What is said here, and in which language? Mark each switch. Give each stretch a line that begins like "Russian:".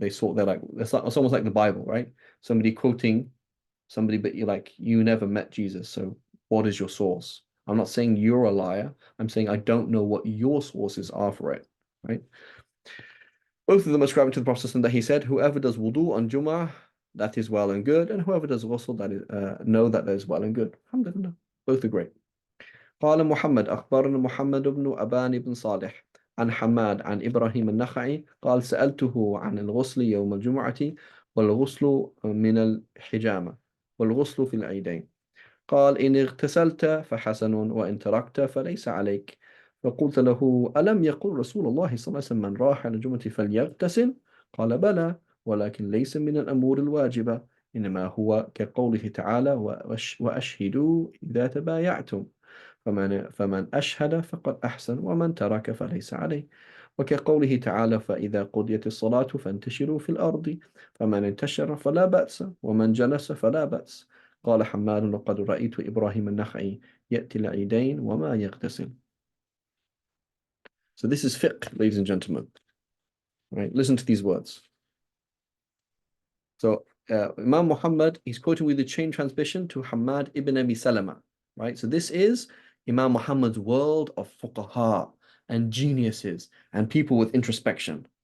English: They're like it's almost like the Bible, right? Somebody quoting somebody, but you're like, you never met Jesus, so what is your source? I'm not saying you're a liar. I'm saying I don't know what your sources are for it, right? Both of them ascribing to the Prophet that he said, whoever does wudu on Jum'ah, that is well and good, and whoever does ghusl, that is know that is well and good. Alhamdulillah. Both are great.
Arabic: قال محمد أخبرنا محمد بن أبان بن صالح عن حماد عن إبراهيم النخعي قال سألته عن الغسل يوم الجمعة والغسل من الحجامة والغسل في العيدين قال إن اغتسلت فحسن وإن تركت فليس عليك فقلت له ألم يقل رسول الله صلى الله عليه وسلم من راح على الجمعة فليغتسل قال بلى ولكن ليس من الأمور الواجبة إنما هو كقوله تعالى وأشهدوا إذا تبايعتم فمن أشهد فقد أحسن ومن ترك فليس عليه وكقوله تعالى فإذا قضيت الصلاة فانتشروا في الأرض فمن انتشر فلا بأس ومن جلس فلا بأس قال حماد لقد رأيت إبراهيم النخعي يأتي العيدين وما يغتسل.
English: So this is fiqh, ladies and gentlemen. Right? Listen to these words. So Imam Muhammad, he's quoting with the chain transmission to Hamad ibn Abi Salama. Right? So this is Imam Muhammad's world of fuqaha and geniuses and people with introspection.